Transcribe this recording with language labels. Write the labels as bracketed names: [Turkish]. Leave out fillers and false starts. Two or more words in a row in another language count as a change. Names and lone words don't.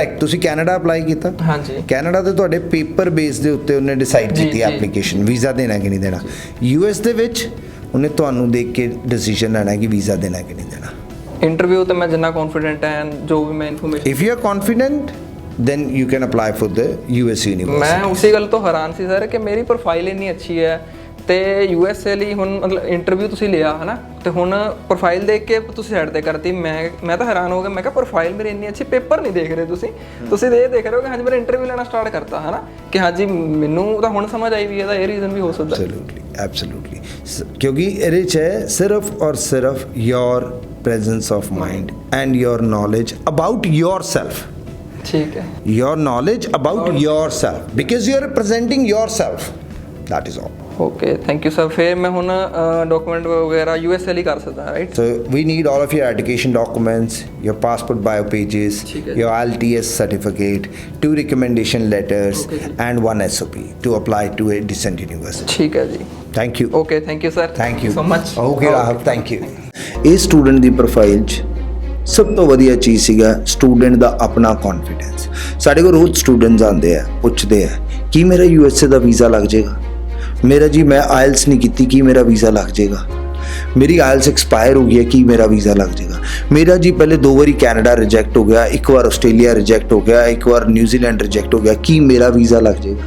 [Punjabi] ਕਰੈਕਟ। ਤੁਸੀਂ ਕੈਨੇਡਾ ਅਪਲਾਈ ਕੀਤਾ? ਹਾਂਜੀ ਕੈਨੇਡਾ ਤੇ ਤੁਹਾਡੇ ਪੇਪਰ ਬੇਸ ਦੇ ਉੱਤੇ ਉਹਨੇ ਡਿਸਾਈਡ ਜੀ, ਕੀਤੀ ਜੀ। ਐਪਲੀਕੇਸ਼ਨ ਵੀਜ਼ਾ ਦੇਣਾ ਕਿ ਨਹੀਂ ਦੇਣਾ। ਯੂਐਸ ਦੇ ਵਿੱਚ ਉਹਨੇ ਤੁਹਾਨੂੰ ਦੇਖ ਕੇ ਡਿਸੀਜਨ ਲੈਣਾ ਕਿ ਵੀਜ਼ਾ ਦੇਣਾ ਕਿ ਨਹੀਂ ਦੇਣਾ। ਇੰਟਰਵਿਊ ਤੇ ਮੈਂ ਜਿੰਨਾ ਕੌਨਫੀਡੈਂਟ ਹੈ, ਜੋ ਵੀ ਮੈਂ ਇਨਫੋਰਮੇਸ਼ਨ, [English] if you are confident then you can apply for the US university। [Punjabi] ਮੈਂ ਉਸੇ ਗੱਲ ਤੋਂ ਹੈਰਾਨ ਸੀ ਸਰ ਕਿ ਮੇਰੀ ਪ੍ਰੋਫਾਈਲ ਇੰਨੀ ਅੱਛੀ ਹੈ ਤੇ USA ਲਈ ਹੁਣ ਮਤਲਬ ਇੰਟਰਵਿਊ ਤੁਸੀਂ ਲਿਆ ਹੈ ਨਾ, ਤੇ ਹੁਣ ਪ੍ਰੋਫਾਈਲ ਦੇਖ ਕੇ ਤੁਸੀਂ ਸਾਈਡ ਤੇ ਕਰਤੀ। ਮੈਂ ਤਾਂ ਹੈਰਾਨ ਹੋ ਗਿਆ, ਮੈਂ ਕਿਹਾ ਪ੍ਰੋਫਾਈਲ ਮੇਰੀ ਇੰਨੀ ਅੱਛੀ, ਪੇਪਰ ਨਹੀਂ ਦੇਖ ਰਹੇ ਤੁਸੀਂ ਇਹ ਦੇਖ ਰਹੇ ਹੋ ਕਿ ਹਾਂਜੀ ਮੇਰਾ ਇੰਟਰਵਿਊ ਲੈਣਾ ਸਟਾਰਟ ਕਰਤਾ ਹੈ ਨਾ, ਕਿ ਹਾਂਜੀ ਮੈਨੂੰ ਤਾਂ ਹੁਣ ਸਮਝ ਆਈ ਵੀ ਇਹਦਾ ਇਹ ਰੀਜ਼ਨ ਵੀ ਹੋ ਸਕਦਾ। ਐਬਸੋਲੂਟਲੀ ਕਿਉਂਕਿ ਇਹਦੇ 'ਚ ਹੈ ਸਿਰਫ ਔਰ ਸਿਰਫ [English] your presence of mind and your knowledge about yourself। [Punjabi] ਠੀਕ ਹੈ, [English] your knowledge about yourself because you are representing yourself, that is all। okay thank you sir. [Punjabi] ਫਿਰ ਮੈਂ ਹੁਣ ਡਾਕੂਮੈਂਟ ਵਗੈਰਾ USA ਲਈ ਕਰ ਸਕਦਾ, ਰਾਈਟ? [English] So we need all of your education documents, your passport bio pages, [Hindi] ठीक है। [English] your IELTS certificate, 2 recommendation letters, Okay जी। and 1 SOP to apply to a decent university। [Punjabi] ਠੀਕ ਹੈ ਜੀ, [English] Thank you। okay thank you sir, Thank you so much. Okay ਰਾਹਤ, thank you। [Punjabi] ਇਹ ਸਟੂਡੈਂਟ ਦੀ ਪ੍ਰੋਫਾਈਲ 'ਚ ਸਭ ਤੋਂ ਵਧੀਆ ਚੀਜ਼ ਸੀਗਾ ਸਟੂਡੈਂਟ ਦਾ ਆਪਣਾ ਕੌਨਫੀਡੈਂਸ। ਸਾਡੇ ਕੋਲ ਰੋਜ਼ ਸਟੂਡੈਂਟਸ ਆਉਂਦੇ ਆ, ਪੁੱਛਦੇ ਆ ਕਿ ਮੇਰਾ USA ਦਾ ਵੀਜ਼ਾ ਲੱਗ ਜਾਏਗਾ, ਮੇਰਾ ਜੀ ਮੈਂ IELTS ਨਹੀਂ ਕੀਤੀ, ਕੀ ਮੇਰਾ ਵੀਜ਼ਾ ਲੱਗ ਜਾਏਗਾ, ਮੇਰੀ IELTS ਐਕਸਪਾਇਰ ਹੋ ਗਈ ਹੈ, ਕੀ ਮੇਰਾ ਵੀਜ਼ਾ ਲੱਗ ਜਾਏਗਾ, ਮੇਰਾ ਜੀ ਪਹਿਲੇ 2 ਵਾਰੀ ਕੈਨੇਡਾ ਰਿਜੈਕਟ ਹੋ ਗਿਆ, 1 ਵਾਰ ਆਸਟ੍ਰੇਲੀਆ ਰਿਜੈਕਟ ਹੋ ਗਿਆ, 1 ਵਾਰ ਨਿਊਜ਼ੀਲੈਂਡ ਰਿਜੈਕਟ ਹੋ ਗਿਆ, ਕੀ ਮੇਰਾ ਵੀਜ਼ਾ ਲੱਗ ਜਾਏਗਾ।